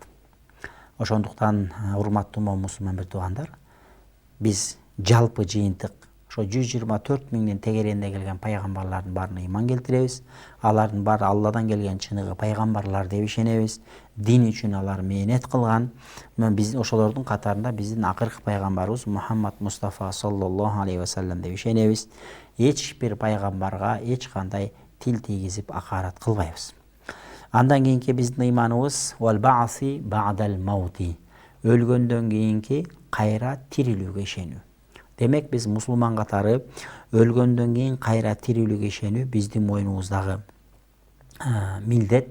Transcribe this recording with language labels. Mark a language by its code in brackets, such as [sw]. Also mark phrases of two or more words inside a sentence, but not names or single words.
[ky] Ошондуктан урматтуу мусулман бир туугандар, биз жалпы жыйынтык ошо 124 миңдин тегерегинде келген пайгамбарлардын баарына ыйман келтиребиз. Алардын баары Алладан келген чыныгы пайгамбарлар деп ишенебиз. Дин үчүн алар мээнет кылган. Биз ошолордун катарында биздин акыркы пайгамбарыбыз Мухаммад Мустафа [ar] صلى الله عليه وسلم [ky] деп ишенебиз. Эч бир пайгамбарга эч кандай тил тийгизип акарат кылбайбыз. Андан кийинки биздин ыйманыбыз [ar] والبعث بعد الموت. [ky] Өлгөндөн кийинки кайра тирилүүгө ишенүү. Демек биз мусулман катары өлгөндөн кийин кайра тирилүүгө ишенүү биздин мойнубуздагы милдет.